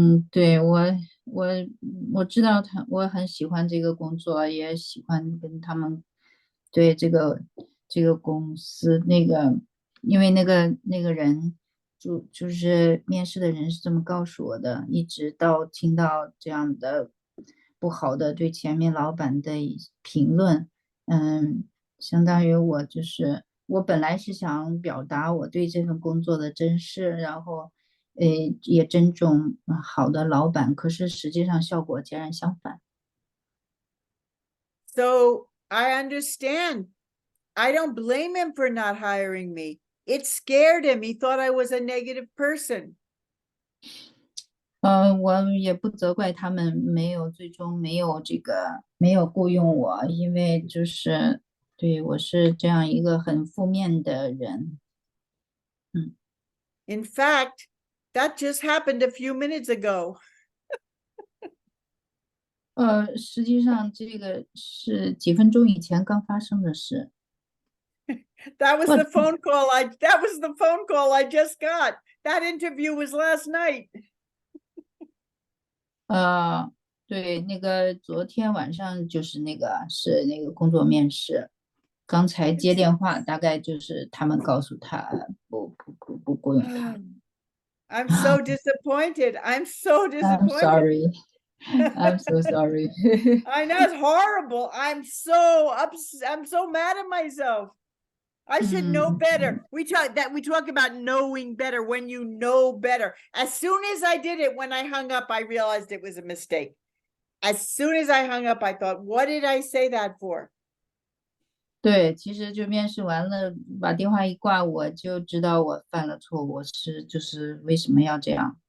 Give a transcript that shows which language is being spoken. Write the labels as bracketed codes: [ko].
[zh] 对，我知道我很喜欢这个工作，也喜欢跟他们对这个公司因为那个人就是面试的人是这么告诉我的，一直到听到这样的不好的对前面老板的评论，相当于我本来是想表达我对这份工作的珍视，然后也尊重好的老板，可是实际上效果截然相反。 [en] So I understand. I don't blame him for not hiring me. it scared him. He thought I was a negative person. [zh] 我也不责怪他们最终没有雇佣我，因为就是对我是这样一个很负面的人。 [en] In fact, that just happened a few minutes ago. [zh] 实际上这个是几分钟以前刚发生的事。 [en] That was the phone call I just got. That interview was last night. [zh] 对，那个昨天晚上就是是那个工作面试，刚才接电话，大概就是他们告诉他不雇佣他。 [en] I'm so disappointed. I'm so I'm disappointed. sorry. I'm so sorry. I know, it's horrible. I'm so upset. I'm so mad at myself. I should know better. We talk about knowing better, when you know better. As soon as I did it, when I hung up, I realized it was a mistake. As soon as I hung up, I thought, what did I say that for? [zh] 对，其实就面试完了，把电话一挂，我就知道我犯了错误，就是为什么要这样？